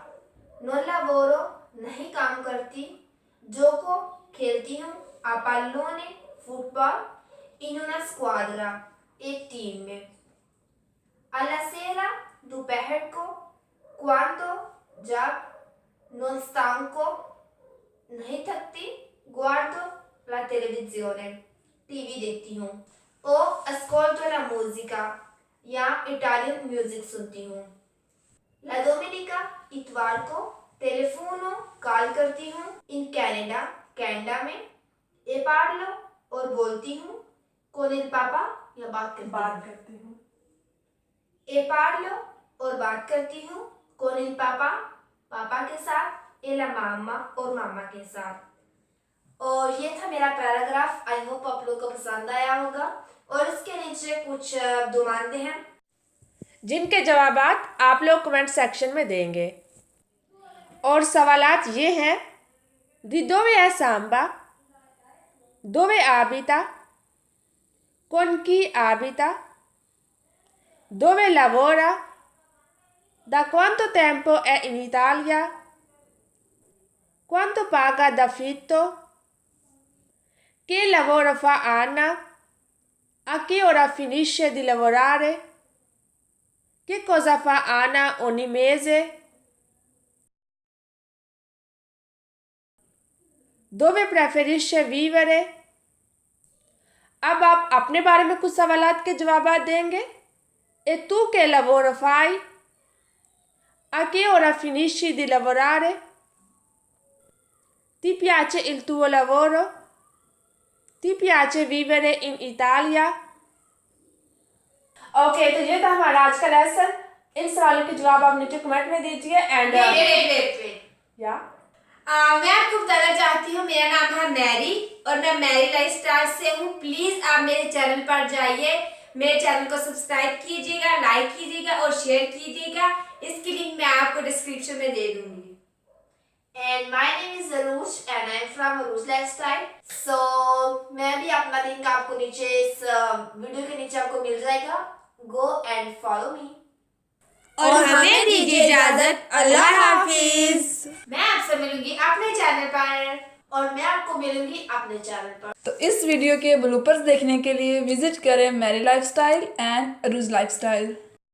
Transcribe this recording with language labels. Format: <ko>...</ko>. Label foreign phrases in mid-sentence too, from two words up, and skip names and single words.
<it>non lavoro,</it> <hi>नहीं काम करती। gioco, खेलती हूँ,</hi> <it>a pallone, फुटबॉल, in una squadra,</it> <hi>एक टीम में।</hi> <it>alla sera,</it> <hi>दोपहर को।</hi> <it>quando, जब। non stanco,</it> <hi>नहीं थकती।</hi> <it>guardo la televisione,</it> <hi>टीवी देखती हूँ।</hi> <it>o ascolto la musica,</it> <hi>या</hi> <en>Italian music</en> <hi>सुनती हूँ।</hi> <it>la domenica,</it> <hi>इतवार को। telefono, कॉल करती हूँ,</hi> <it>in Canada,</it> <hi>कनाडा में।</hi> <it>e parlo,</it> <hi>और बोलती हूँ,</hi> <it>con il papà,</it> <hi>या बात करती हूँ।</hi> <it>e parlo,</it> <hi>और बात करती हूँ,</hi> <it>con il papà,</it> <hi>पापा के साथ।</hi> <it>e la mamma,</it> <hi>और मामा के साथ। और ये था मेरा पैराग्राफ।</hi> <en>I hope</en> <hi>आप लोग को पसंद आया होगा। और इसके नीचे कुछ दुमानते हैं जिनके जवाबात आप लोग</hi> <en>comment section</en> <hi>में देंगे। और सवालात ये हैं,</hi> <it>di dove è Samba? Dove abita? Con chi abita? Dove lavora? Da quanto tempo è in Italia? Quanto paga d'affitto? Che lavoro fa Anna? A che ora finisce di lavorare? Che cosa fa Anna ogni mese? Dove preferisce vivere?</it> <hi>अब आप अपने बारे में कुछ सवालात के जवाब देंगे।</hi> <it>E tu che lavoro fai? A che ora finisci di lavorare? Ti piace il tuo lavoro? Ti piace vivere in Italia?</it> <hi>ओके, तो ये था हमारा आज का लेसन। इन सवालों के जवाब आप नीचे कमेंट में दीजिए। एंड या मैं आपको बताना चाहती हूँ, मेरा नाम है मैरी और मैं मैरी लाइफस्टाइल से हूँ। प्लीज आप मेरे चैनल पर जाइए, मेरे चैनल को सब्सक्राइब कीजिएगा, लाइक कीजिएगा और शेयर कीजिएगा। इसकी लिंक मैं आपको डिस्क्रिप्शन में दे दूंगी।</hi> <en>And my name is Arush and I'm from Arush Lifestyle.</en> <hi>So मैं भी अपना लिंक आपको नीचे इस वीडियो के नीचे आपको मिल जाएगा।</hi> <en>Go and follow me.</en> <hi>और हमें दीजिए इजाजत। अल्लाह हाफिज। मैं आपसे मिलूंगी अपने चैनल पर। और मैं आपको मिलूंगी अपने चैनल पर। तो इस वीडियो के ब्लूपर्स देखने के लिए विजिट करें मेरी लाइफस्टाइल एंड अरूज लाइफस्टाइल।</hi>